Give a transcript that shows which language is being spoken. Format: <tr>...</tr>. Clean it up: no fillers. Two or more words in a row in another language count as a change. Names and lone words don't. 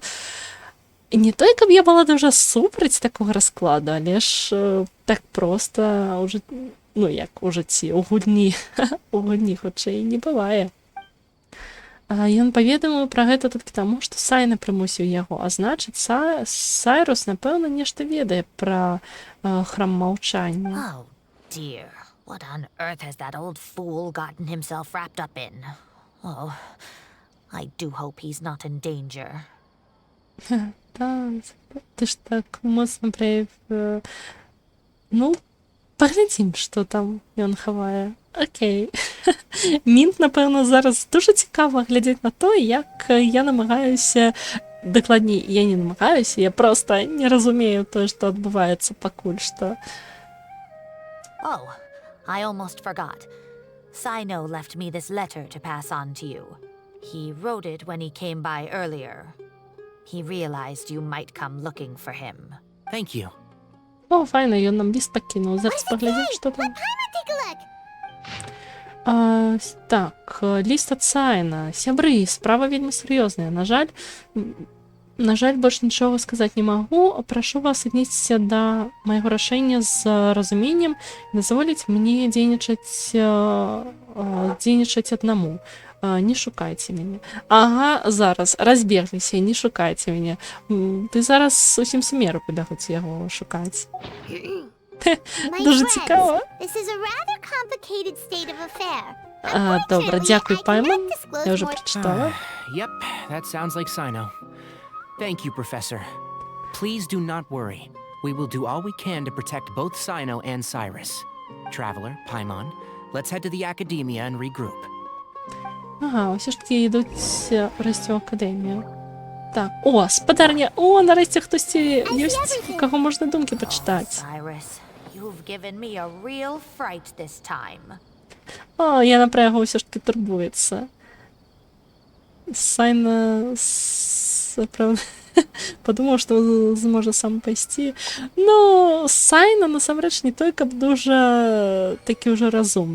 <be>І не той, каб я была дуже супраць такога раскладу, але ж так проста ў жыцці, ну як у жыцці, у гульні, хутчэй не бывае. Ён паведаміў пра гэта толькі таму, што Сайна прымусіў яго, а значыць, Сайрус, напэўна, нешта ведае пра храм маўчання.</be> <en>Oh, dear. What on earth has that old fool gotten himself wrapped up in? Oh, I do hope he's not in danger.</en> <be>Да, ты ж так моцна праявіў. Ну, паглядзім, што там ён хавае. Окей. Мінт, напэўна, зараз дуже цікава глядзець на то, як я намагаюся, дакладней, я не намагаюся, я проста не разумею тое, што адбываецца пакуль што.</be> <en>Oh, I almost forgot. Sino left me this letter to pass on to you. He wrote it when he came by earlier. He realized you might come looking for him. Thank you.</en> <be>О, файна, ён нам ліст пакінуў. Зараз паглядзім, што там. Так, ліст ад Сайна. Сябры, справа вельмі сур'ёзная. На жаль, больш нічога сказаць не магу. Прашу вас аднесіся да майго рашэння з разуменнем і дазволіць мне дзейнічаць аднаму. Не шукайце мяне. Ага, зараз, разбегліся, не шукайце мяне. Ты зараз усім сумеру пабягуць яго шукаць. Дуже цікава. Добра, дзякуй, Пайман. Я ўжо прачытала.</be> <en>Yep, that sounds like Sino. Thank you, Professor. Please do not worry. We will do all we can to protect both Sino and Cyrus. Traveler, Paimon, let's head to the Academia and regroup.</en> <be>Ага, усе ж такі ідуць расці ў акадэмію. Так, о, спадарня, о, нарэшце хтосьці ёсць, у каго можна думкі пачытаць.</be> <en>Cyrus, you've given me a real fright this time.</en> <be>О, яна пра яго ўсё ж такі турбуецца. Сайна, правда, падумаў, што зможа сам пайсці. Ну, Сайна, насамрэч, не той, каб дуже такі ўжо разумны.</be>